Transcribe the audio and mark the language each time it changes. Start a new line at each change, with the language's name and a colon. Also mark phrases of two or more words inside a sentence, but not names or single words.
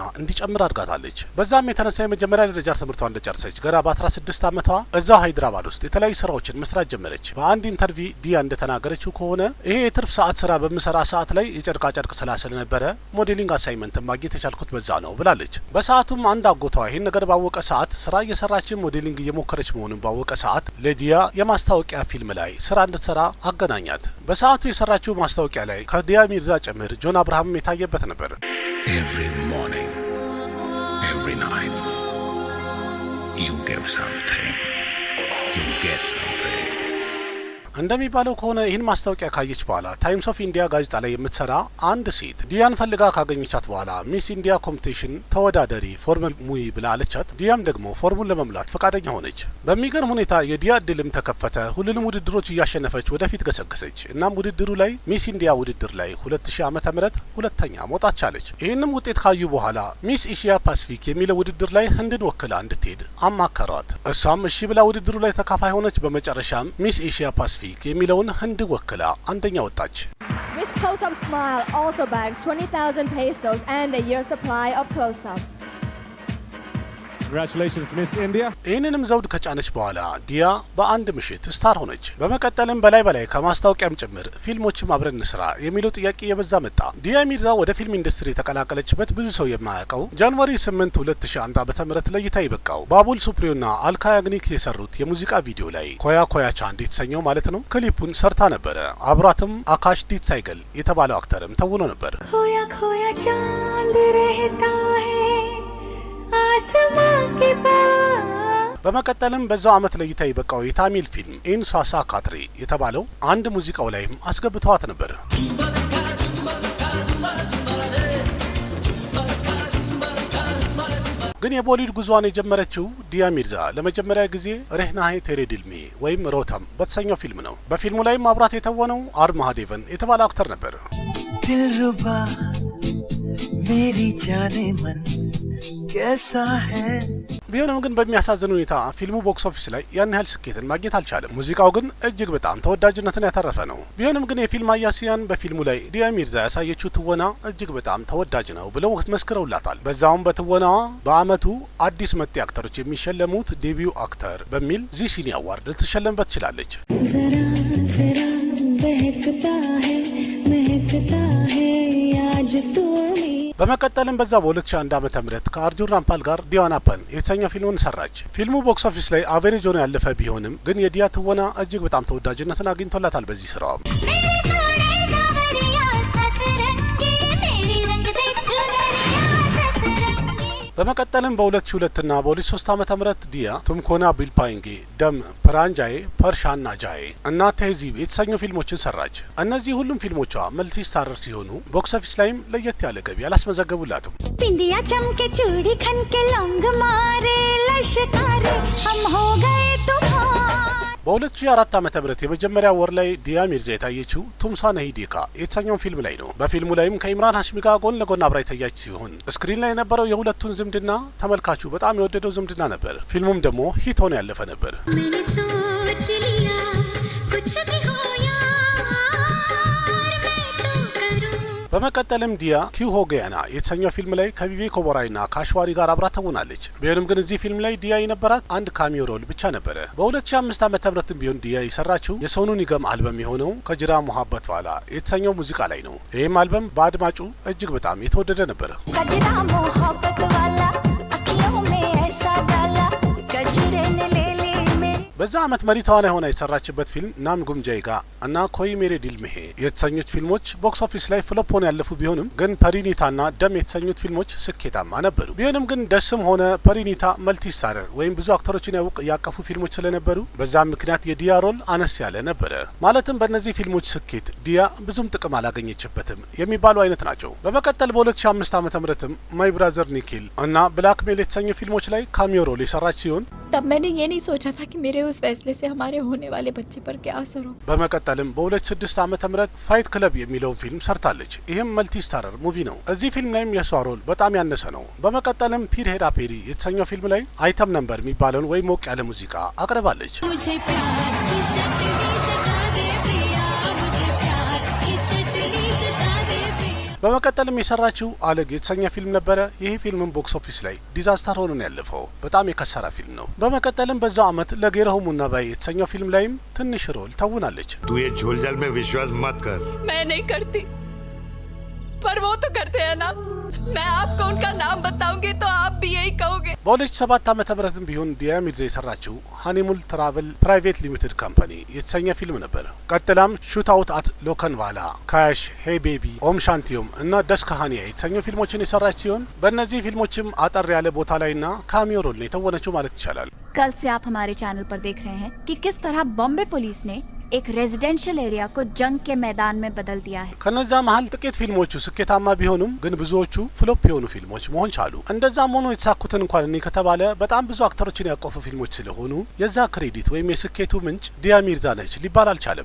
Amharic: እንዲጨምር አድርጋታለች። በዛም የተነሳ የመጀመሪያ ደረጃ ትምህርቷን እንደጨረሰች ገና በ16 ዓመቷ እዛው ሃይድራባድ ውስጥ የተለያዩ ስራዎችን መስራት ጀመረች። በአንድ ኢንተርቪው ዲያ እንደተናገረችው ከሆነ ይሄ የትርፍ ሰዓት ስራ በምሰራ ሰዓት ላይ የጨርቃ ጨርቅ ስራ ስለነበረ
English: modeling assignment
Amharic: ማግኘት የቻልኩት በዛ ነው ብላለች። በሰዓቱም አንድ አጎቷ ይህን ነገር ባወቀ ሰዓት ስራ እየሰራችን ሞዴሊንግ እየሞከረች መሆኑን ባወቀ ሰዓት ለዲያ የማስታወቂያ ፊልም ላይ ስራ እንድትሰራ አገናኛት። በሰዓቱ የሰራችው ማስታወቂያ ላይ ከዲያ ሚርዛ ጭምር ጆን አብርሃም የታየበት ነበር።
English: Every morning, every night, you give something, you get something.
Amharic: እንደሚባለው ከሆነ ይህን ማስታወቂያ ካየች በኋላ ታይምስ ኦፍ ኢንዲያ ጋዜጣ ላይ የምትሰራ አንድ ሴት ዲያን ፈልጋ ካገኘቻት በኋላ ሚስ ኢንዲያ ኮምፒቲሽን ተወዳደሪ ፎርም ሙይ ብላ አለቻት። ዲያም ደግሞ ፎርሙን ለመሙላት ፈቃደኛ ሆነች። በሚገርም ሁኔታ የዲያ እድልም ተከፈተ። ሁሉንም ውድድሮች እያሸነፈች ወደፊት ገሰገሰች። እናም ውድድሩ ላይ ሚስ ኢንዲያ ውድድር ላይ 2000 ዓመተ ምህረት ሁለተኛ መውጣት ቻለች። ይህንም ውጤት ካዩ በኋላ ሚስ ኤሽያ ፓሲፊክ የሚለው ውድድር ላይ ህንድን ወክላ እንድትሄድ አማከሯት። እሷም እሺ ብላ ውድድሩ ላይ ተካፋይ ሆነች። በመጨረሻም ሚስ ኤሽያ ፓሲፊክ የሚለውን ህንድ ወክላ አንደኛ ወጣች።
English: Miss Close-Up Smile also bags 20,000 pesos and a year's supply of close-up. Congratulations, Miss India.
Amharic: ይህንንም ዘውድ ከጫነች በኋላ ዲያ በአንድ ምሽት ስታር ሆነች። በመቀጠልም በላይ ከማስታወቂያም ጭምር ፊልሞችም አብረን እንስራ የሚለው ጥያቄ የበዛ መጣ። ዲያ ሚርዛ ወደ ፊልም ኢንዱስትሪ የተቀላቀለችበት ብዙ ሰው የማያውቀው ጃንዋሪ 8 2001 ዓመተ ምህረት ለእይታ ይበቃው ባቡል ሱፕሪዮና አልካ ያግኒክ የሰሩት የሙዚቃ ቪዲዮ ላይ ኮያ ኮያ ቻንድ የተሰኘው ማለት ነው ክሊፑን ሰርታ ነበረ። አብራትም አካሽ ዲት ሳይገል የተባለው አክተርም ተውኖ ነበር።
Hindi: खोया खोया चांद रहता है आसमां के पास।
Amharic: በመቀጠልም በዛው አመት ለእይታ ይበቃው የታሚል ፊልም ኢንሷሳ ካትሪ የተባለው አንድ ሙዚቃው ላይም አስገብተዋት ነበር። ግን የቦሊውድ ጉዟን የጀመረችው ዲያ ሚርዛ ለመጀመሪያ ጊዜ ሬህናሄ ቴሬ ዲልሜ ወይም ሮተም በተሰኘው ፊልም ነው። በፊልሙ ላይም አብራት የተወነው አር ማሃዴቨን የተባለ አክተር ነበር።
Hindi: दिलरुबा मेरी जाने मन कैसा है
Amharic: ቢሆንም ግን በሚያሳዝን ሁኔታ ፊልሙ
English: box office
Amharic: ላይ ያን ያህል ስኬትን ማግኘት አልቻለም። ሙዚቃው ግን እጅግ በጣም ተወዳጅነትን ያተረፈ ነው። ቢሆንም ግን የፊልም አያሲያን በፊልሙ ላይ ዲያ ሚርዛ ያሳየችው ትወና እጅግ በጣም ተወዳጅ ነው ብለው መስክረውላታል። በዛውም በትወናዋ በአመቱ አዲስ መጤ አክተሮች የሚሸለሙት
English: debut actor
Amharic: በሚል ዚሲኒ አዋርድ ልትሸለምበት ትችላለች።
Hindi: जरा जरा बहकता है आज तू
Amharic: በመቀጠልም በዛ በ2001 ዓመተ ምህረት ከአርጁን ራምፓል ጋር ዲዋናፐን የተሰኘ ፊልሙን ሰራች። ፊልሙ
English: box office
Amharic: ላይ አቨሬጅ ሆኖ ያለፈ ቢሆንም ግን የዲያ ትወና እጅግ በጣም ተወዳጅነትን አግኝቶላታል። በዚህ ስራዋ በመቀጠልም በ2002 እና በ2003 ዓመተ ምህረት ዲያ ቱምኮና ቢልፓይንጌ፣ ደም፣ ፕራንጃዬ፣ ፐርሻና ጃዬ እና ተህዚብ የተሰኙ ፊልሞችን ሰራች። እነዚህ ሁሉም ፊልሞቿ
English: multi starrer
Amharic: ሲሆኑ
English: box office
Amharic: ላይም ለየት ያለ ገቢ አላስመዘገቡላትም።
Hindi: बिंदिया चमके चूड़ी खन के लौंग मारे लश्कारे हम हो गए तुम्हारे।
Amharic: በ2004 ዓመተ ምህረት የመጀመሪያ ወር ላይ ዲያ ሚርዛ የታየችው ቱምሳ ነሂ ዴካ የተሰኘው ፊልም ላይ ነው። በፊልሙ ላይም ከኢምራን ሀሽሚ ጋር ጎን ለጎን አብራ የታያች ሲሆን ስክሪን ላይ የነበረው የሁለቱን ዝምድና ተመልካቹ በጣም የወደደው ዝምድና ነበር። ፊልሙም ደግሞ ሂት ሆኖ ያለፈ ነበር።
Hindi: मैंने सोच लिया कुछ भी हो यार मैं तो करूं।
Amharic: በመቀጠልም ዲያ ኪው ሆገያና የተሰኘው ፊልም ላይ ከቪቬክ ኦበራይና ከአሽዋሪ ጋር አብራ ተውናለች። ቢሆንም ግን እዚህ ፊልም ላይ ዲያ የነበራት አንድ
English: cameo role
Amharic: ብቻ ነበረ። በ2005 ዓመተ ምህረትም ቢሆን ዲያ የሰራችው የሶኑ ኒገም አልበም የሆነው ከጅራ ሙሐበት ዋላ የተሰኘው ሙዚቃ ላይ ነው። ይህም አልበም በአድማጩ እጅግ በጣም የተወደደ ነበር።
Hindi: कजरा मोहब्बत वाला अखियों में ऐसा डाला गजरे ने ले ली मेरी।
Amharic: በዛ አመት መሪ ተዋናይ ሆና የሰራችበት ፊልም ናም ጉምጃይጋ እና ኮይ ሜሬ ዲልሜሄ የተሰኙት ፊልሞች
English: box office
Amharic: ላይ ፍሎፕ ሆነው ያለፉ ቢሆንም ግን ፐሪኒታና ደም የተሰኙት ፊልሞች ስኬታማ ነበሩ። ቢሆንም ግን ደስም ሆነ ፐሪኒታ
English: multi starrer
Amharic: ወይም ብዙ አክተሮችን ያቀፉ ፊልሞች ስለነበሩ በዛም ምክንያት የዲያ ሮል አነስ ያለ ነበረ። ማለትም በእነዚህ ፊልሞች ስኬት ዲያ ብዙም ጥቅም አላገኘችበትም የሚባሉ አይነት ናቸው። በመቀጠል በ2005 ዓመተ ምህረትም ማይ ብራዘር ኒኪል እና ብላክሜል የተሰኙ ፊልሞች ላይ
English: cameo role
Amharic: የሰራች ሲሆን
Hindi: तब मैंने ये नहीं सोचा था कि मेरे उस फैसले से हमारे होने वाले बच्चे पर क्या असर हो।
Amharic: በመቀጠልም በ2006 ዓመተ ምህረት ፋይት ክለብ የሚለውን ፊልም ሰርታለች። ይህም
English: multi starrer movie
Amharic: ነው። እዚህ ፊልም ላይም የሷ ሮል በጣም ያነሰ ነው። በመቀጠልም ፒር ሄራ ፔሪ የተሰኘው ፊልም ላይ
English: item number
Amharic: የሚባለውን ወይም ሞቅ ያለ ሙዚቃ አቅርባለች።
Hindi: मुझे प्यार की चटनी चटा दे प्रिया मुझे प्यार की चटनी चटा दे प्रिया।
Amharic: በመቀጠልም የሰራችው አለግ የተሰኘ ፊልም ነበረ። ይህ ፊልምም
English: box office
Amharic: ላይ ዲዛስተር ሆኖ ነው ያለፈው። በጣም የከሰራ ፊልም ነው። በመቀጠልም በዛው አመት ለጌረሁ ሙናባይ የተሰኘው ፊልም ላይም ትንሽ ሮል ተውናለች።
Hindi: तू ये झोलझाल में विश्वास मत कर। मैं नहीं करती पर वो तो करते हैं ना। मैं आपको उनका नाम बताऊंगी तो आप भी यही कहोगे।
Amharic: በ2007 ዓመተ ምህረትም ቢሆን ዲያ ሚርዛ የሰራችው ሃኒሙል ትራቨል ፕራይቬት ሊሚትድ ካምፓኒ የተሰኘ ፊልም ነበር። ቀጥላም ሹት አውት አት ሎከንቫላ፣ ካሽ፣ ሄይ ቤቢ፣ ኦም ሻንቲዮም እና ደስካሃኒያ የተሰኙ ፊልሞችን የሰራች ሲሆን በእነዚህ ፊልሞችም አጠር ያለ ቦታ ላይና
English: cameo role
Amharic: ነው የተወነችው ማለት ይቻላል።
Hindi: कल से आप हमारे चैनल पर देख रहे हैं कि किस तरह बॉम्बे पुलिस ने एक
English: residential area
Hindi: को जंग के मैदान में बदल दिया है।
Amharic: ከነዛ መሀል ጥቂት ፊልሞቹ ስኬታማ ቢሆኑም ግን ብዙዎቹ ፍሎፕ የሆኑ ፊልሞች መሆን ቻሉ። እንደዛም ሆኖ የተሳኩትን እንኳን እኔ ከተባለ በጣም ብዙ አክተሮችን ያቆፉ ፊልሞች ስለሆኑ የዛ ክሬዲት ወይም የስኬቱ ምንጭ ዲያ ሚርዛ ነች ሊባል አልቻለም።